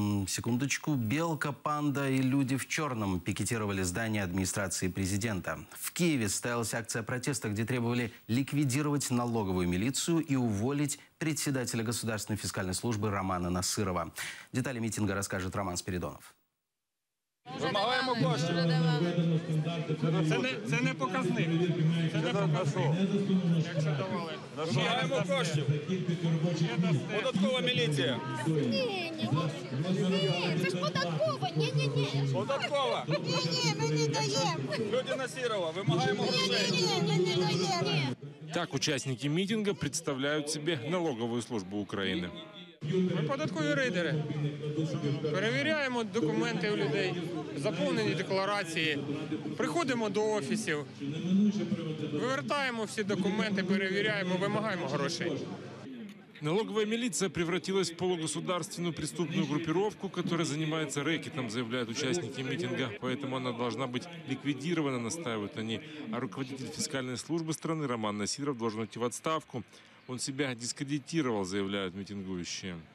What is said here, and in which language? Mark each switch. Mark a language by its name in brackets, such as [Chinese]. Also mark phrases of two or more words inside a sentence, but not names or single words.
[Russian] Секундочку. Белка, панда и люди в черном пикетировали здание администрации президента. В Киеве состоялась акция протеста, где требовали ликвидировать налоговую милицию и уволить председателя Государственной фискальной службы Романа Насырова. Детали митинга расскажет Роман Спиридонов. [Ukrainian] Вимагаємо коштів. Це не показник. Це не показник. Якщо давали. Вимагаємо коштів. Податкова міліція. Ні, це ж податкова. Ні. Податкова. Ні, ми не даємо. Люди Насирова, вимагаємо грошей. Ні. [Russian] Так участники митинга представляют себе налоговую службу Украины. [Ukrainian] Ми податкові рейдери. Перевіряємо документи у людей, заповнені декларації. Приходимо до офісів, вивертаємо всі документи, перевіряємо, вимагаємо грошей. [Russian] Налоговая милиция превратилась в полугосударственную преступную группировку, которая занимается рэкетом, заявляют участники митинга. Поэтому она должна быть ликвидирована, настаивают они. А руководитель фискальной службы страны Роман Насиров должен уйти в отставку. Он себя дискредитировал, заявляют митингующие.